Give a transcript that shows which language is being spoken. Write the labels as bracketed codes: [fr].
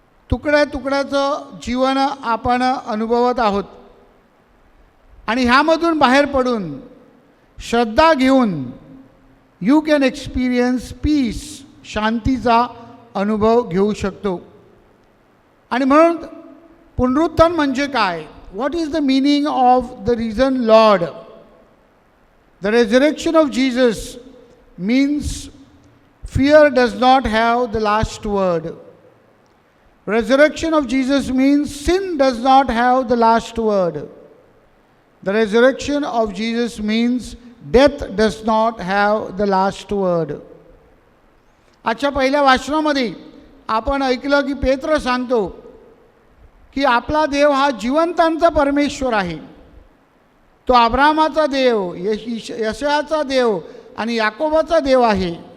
[mr] तुकड्या तुकड्याचं जीवन आपण अनुभवत आहोत आणि ह्यामधून बाहेर पडून श्रद्धा घेऊन [en] you can experience peace, [mr] शांतीचा अनुभव घेऊ शकतो. आणि म्हणून पुनरुत्थान म्हणजे काय? [en] What is the meaning of the risen Lord? The resurrection of Jesus means fear does not have the last word. Resurrection of Jesus means sin does not have the last word. The resurrection of Jesus means death does not have the last word. [mr] आजच्या पहिल्या वाचनामध्ये आपण ऐकलं की पेत्र सांगतो की आपला देव हा जिवंतांचा परमेश्वर आहे. तो अब्रामाचा देव, यशाचा देव आणि याकोबाचा देव आहे.